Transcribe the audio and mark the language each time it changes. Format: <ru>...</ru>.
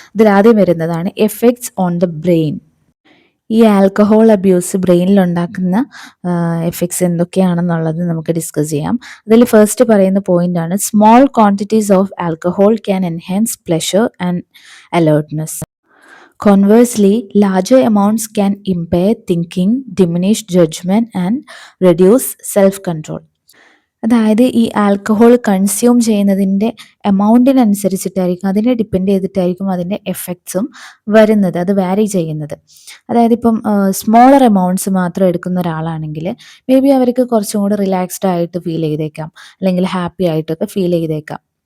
<ml>ഇതിൽ ആദ്യം വരുന്നതാണ് എഫക്ട്സ് ഓൺ ദ ബ്രെയിൻ. ഈ ആൽക്കഹോൾ അബ്യൂസ് ബ്രെയിനിൽ ഉണ്ടാക്കുന്ന എഫക്ട്സ് എന്തൊക്കെയാണെന്നുള്ളത് നമുക്ക് ഡിസ്കസ് ചെയ്യാം. അതിൽ ഫസ്റ്റ് പറയുന്ന പോയിന്റ് ആണ്</ml> <en>Small quantities of alcohol can enhance pleasure and alertness. Conversely, larger amounts can impair thinking, diminish judgment, and reduce self-control.</en> <ml>അതായത് ഈ ആൽക്കഹോൾ കൺസ്യൂം ചെയ്യുന്നതിൻ്റെ എമൗണ്ടിനനുസരിച്ചിട്ടായിരിക്കും, അതിനെ ഡിപ്പെൻഡ് ചെയ്തിട്ടായിരിക്കും അതിൻ്റെ എഫക്ട്സും വരുന്നത്, അത് വാരി ചെയ്യുന്നത്. അതായത് ഇപ്പം സ്മോളർ എമൗണ്ട്സ് മാത്രം എടുക്കുന്ന ഒരാളാണെങ്കിൽ മേ ബി അവർക്ക് കുറച്ചും കൂടെ റിലാക്സ്ഡ് ആയിട്ട് ഫീൽ ചെയ്തേക്കാം, അല്ലെങ്കിൽ ഹാപ്പി ആയിട്ടൊക്കെ ഫീൽ ചെയ്തേക്കാം.</ml>